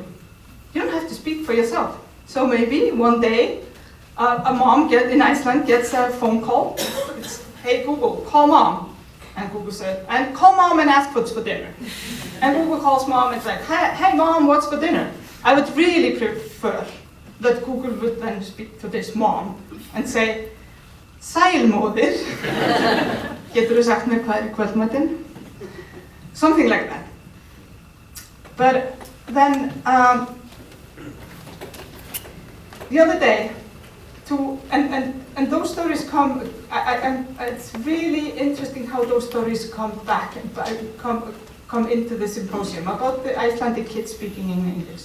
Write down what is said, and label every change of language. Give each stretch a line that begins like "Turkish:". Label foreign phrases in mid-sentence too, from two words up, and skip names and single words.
English: You don't have to speak for yourself. So maybe one day, a mom in Iceland gets a phone call. It's, hey Google, call mom. And Google said, and call mom and ask what's for dinner. And Google calls mom and it's like, hey mom, what's for dinner? I would really prefer that Google would then speak to this mom and say,
Icelandic: Sælmóðir, geturðu sagt mér hvað í kvöldmatinn?
English: Something like that. But then, the other day, and those stories come, it's really interesting how those stories come back and come into the symposium about the Icelandic kids speaking in English.